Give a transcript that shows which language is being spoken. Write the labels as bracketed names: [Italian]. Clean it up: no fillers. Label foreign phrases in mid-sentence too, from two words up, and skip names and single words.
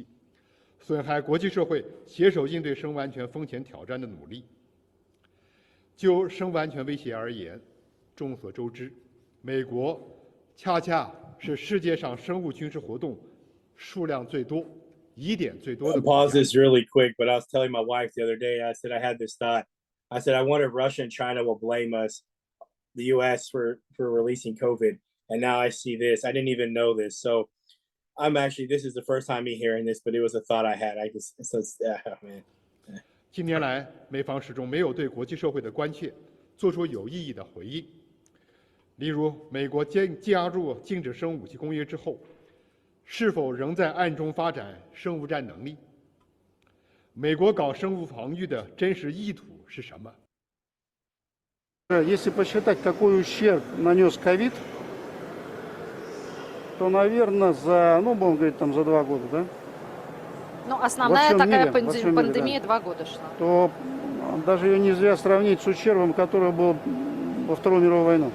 [Chinese] 损害国际社会携手应对生物安全风险挑战的努力。就生物安全威胁而言，众所周知，美国恰恰是世界上生物军事活动数量最多、疑点最多的国家。 [English] Pause this really quick, but I was telling my wife the other day. I said I had this thought. I said I wonder if Russia and China will blame us, the U.S. for releasing COVID. And now I see this. I didn't even know this. So. This is the first time me hearing this, but it was a thought I had. Man. [Chinese] 近年来，美方始终没有对国际社会的关切做出有意义的回应。例如，美国加入禁止生物武器公约之后，是否仍在暗中发展生物战能力？美国搞生物防御的真实意图是什么？ [Russian] Если посчитать, какой ущерб нанес ковид, то, наверное, будем говорить, за 2 года, да? Ну, основная такая пандемия 2 года шла. То даже ее нельзя сравнить с ущербом, который был во Вторую мировую войну.